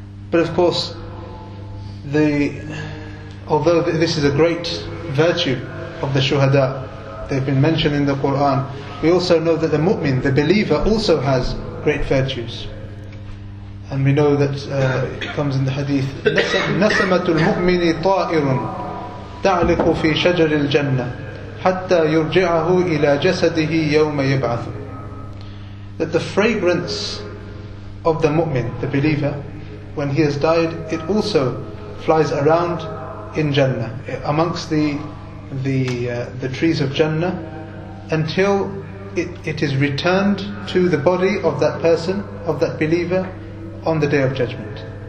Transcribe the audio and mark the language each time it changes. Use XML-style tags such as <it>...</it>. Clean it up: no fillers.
<en>But of course, although this is a great virtue of the shuhada, they've been mentioned in the Qur'an, we also know that the mu'min, the believer, also has great virtues. And we know that it comes in the Hadith,</en> <ar>نَسَمَةُ الْمُؤْمِنِ طَائِرٌ تَعْلِقُ فِي شَجَرِ الْجَنَّةِ حَتَّى يُرْجِعَهُ إِلَى جَسَدِهِ يَوْمَ يَبْعَثُ.</ar> <en>That the fragrance of the mu'min, the believer, when he has died, it also flies around in Jannah, amongst the trees of Jannah, until it is returned to the body of that person, of that believer, on the Day of Judgment.</en>